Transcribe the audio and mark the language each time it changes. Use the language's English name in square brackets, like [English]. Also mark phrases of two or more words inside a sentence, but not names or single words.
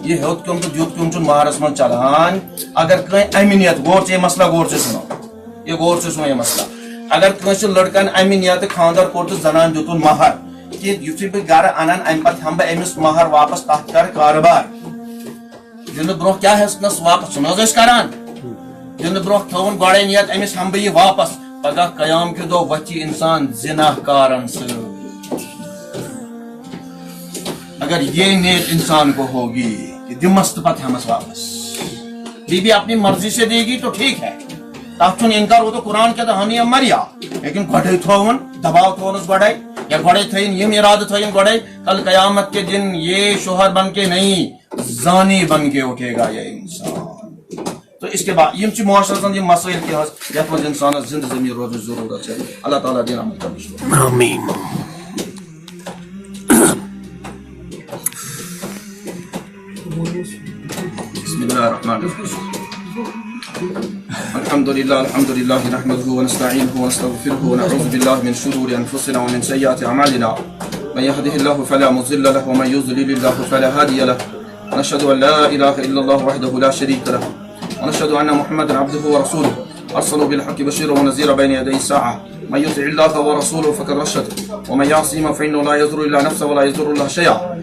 [Kashmiri] یہِ ہیوٚت کیوٚم تہٕ دیُت کیوٚم چھُنہٕ مہرس منٛز چلان. اگر کٲنٛسہِ امہِ نیت غور ژٕ یہِ مسلہٕ غور ژٕ سُنو, یہِ غور ژٕ سُنو یہِ مسلہٕ, اگر کٲنٛسہِ لڑکن امہِ نیتہٕ خاندر کوٚر تہٕ زنان دیُتُن مہر کہ یُتھُے بہٕ گرٕ انان امہِ پتہٕ ہٮ۪مہٕ بہٕ أمِس مہر واپس, تتھ کرٕ کاربار. دِنہٕ برونٛہہ کیٛاہ ہٮ۪ژنس واپس چھُنہٕ حظ أسۍ کران, دِنہٕ برونٛہہ تھٲوُن گۄڈے نیت أمِس ہٮ۪مہٕ بہٕ یہِ واپس, پگاہ قیام کہِ دۄہ وۄتھِ یہِ انسان زِناہ کارن سۭتۍ. [Urdu] اگر یہ نیت انسان کو ہوگی کہ [Kashmiri] دمس تو پتہ ہمس واپس, [Urdu] بیوی اپنی مرضی سے دے گی تو ٹھیک ہے, [Kashmiri] تب چھُنہٕ انکار, [Urdu] وہ تو قرآن کہتا ہے ہمیں مریا, لیکن [Kashmiri] گۄڈے تھوون دباؤ تھونس گۄڈے, یا گۄڈے تھٲیِن یِم ارادٕ تھٲیِن گۄڈے, [Urdu] کل قیامت کے دن یہ شوہر بن کے نہیں زانی بن کے اٹھے گا یہ انسان. تو اس کے بعد [Kashmiri] یم معاشرس منٛز یِم مسائل تہِ حظ یتھ منٛز انسانس زندٕ ضمیٖر روزنٕچ ضروٗرت چھِ. اللہ تعالیٰ دِیِن عمل کرنٕچ. آمیٖن. [Arabic] بسم الله الرحمن الرحيم. الحمد لله نحمده ونستعينه ونستغفره ونعوذ بالله من شرور انفسنا ومن سيئات اعمالنا, من يهده الله فلا مضل له ومن يضلل الله فلا هادي له, ونشهد ان لا اله الا الله وحده لا شريك له, ونشهد ان محمدا عبده ورسوله ارسله بالحق بشيرا ونذيرا بين يدي الساعه, من يطع الله ورسوله فقد رشد, ومن يعصيهما فانه لا يضر الا نفسه ولا يضر الله شيئا.